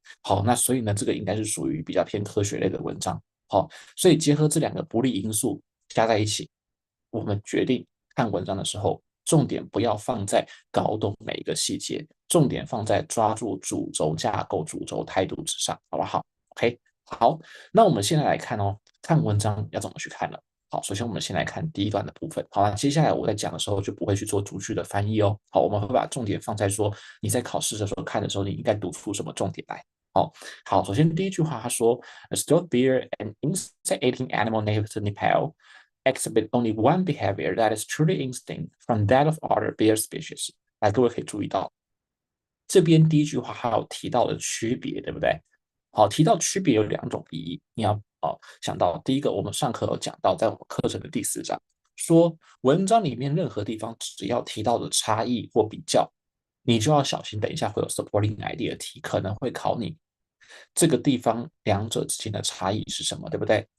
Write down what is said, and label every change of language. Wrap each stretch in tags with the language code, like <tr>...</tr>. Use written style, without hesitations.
<zh>好，那所以呢，这个应该是属于比较偏科学类的文章。好，所以结合这2个不利因素加在一起，我们决定看文章的时候，重点不要放在搞懂每一个细节，重点放在抓住主轴架构、主轴态度之上，好不好？OK，好，那我们现在来看哦，看文章要怎么去看呢？好，首先我们先来看第一段的部分。好了，接下来我在讲的时候就不会去做逐句的翻译哦。好，我们会把重点放在说你在考试的时候看的时候，你应该读出什么重点来。好，首先第一句话他说，</zh> <en>A stoat bear, an insect-eating animal native to Nepal, exhibit only one behavior that is truly distinct from that of other bear species。</en> <zh>来，各位可以注意到，这边第一句话还有提到的区别，对不对？好，提到区别有两种意义，你要想到第一个，我们上课有讲到，在我们课程的第4章，说文章里面任何地方只要提到的差异或比较，你就要小心，等一下会有 supporting idea 题，可能会考你这个地方两者之间的差异是什么，对不对？</zh>